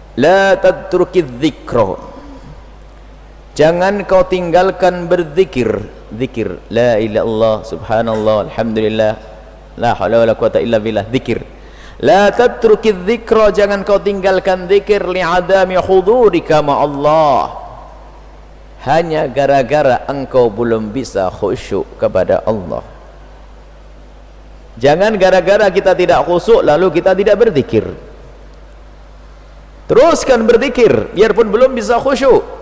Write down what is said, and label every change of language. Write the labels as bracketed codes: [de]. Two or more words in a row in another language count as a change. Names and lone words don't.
[ar] لا تترك الذكر, [id] jangan kau tinggalkan berzikir. [ar] ذكر لا إله إلا الله، سبحان الله، الحمد لله، لا حول ولا قوة إلا بالله. Zikir. لا تترك الذكر, [id] jangan kau tinggalkan zikir [ar] لعدم حضورك مع الله, [id] hanya gara-gara engkau belum bisa khusyuk kepada Allah. Jangan gara-gara kita tidak khusyuk lalu kita tidak berzikir. Teruskan berzikir biarpun belum bisa khusyuk.